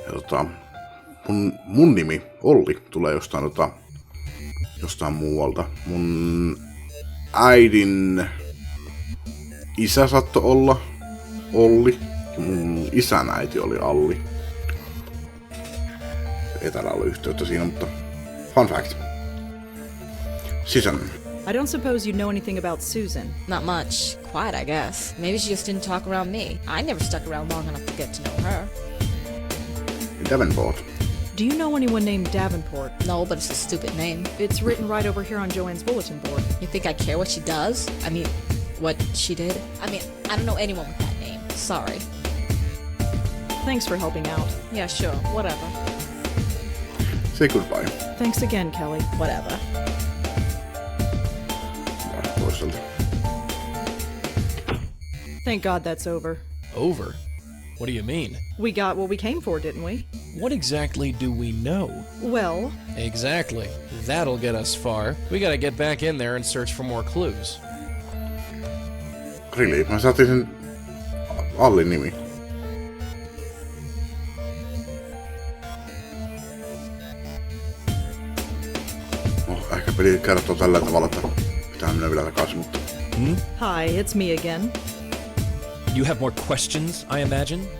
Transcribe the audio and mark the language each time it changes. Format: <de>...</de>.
<fi>Ja mun nimi Olli tulee jostain muualta. Mun äidin isä saattoi olla Olli. Ja mun isän äiti oli Alli. Ei täällä ole yhteyttä siinä, mutta</fi> <en>fun fact. Susan. I don't suppose you know anything about Susan. Not much. Quiet, I guess. Maybe she just didn't talk around me. I never stuck around long enough to get to know her. Davenport. Do you know anyone named Davenport? No, but it's a stupid name. It's written right over here on Joanne's bulletin board. You think I care what she does? I mean, what she did? I mean, I don't know anyone with that name. Sorry. Thanks for helping out. Yeah, sure. Whatever. Say goodbye. Thanks again, Kelly. Whatever.</en> <fi>Toiselta.</fi> <en>Thank God that's over. Over? What do you mean? We got what we came for, didn't we? What exactly do we know? Well, Exactly. That'll get us far. We gotta get back in there and search for more clues. Really?</en> <fi>Mä saatiin sen Allin nimi. Ehkä peli kertoo tällä tavalla, että pitää mennä vielä takaisin, mutta...</fi> <en>hi, it's me again. You have more questions, I imagine?</en>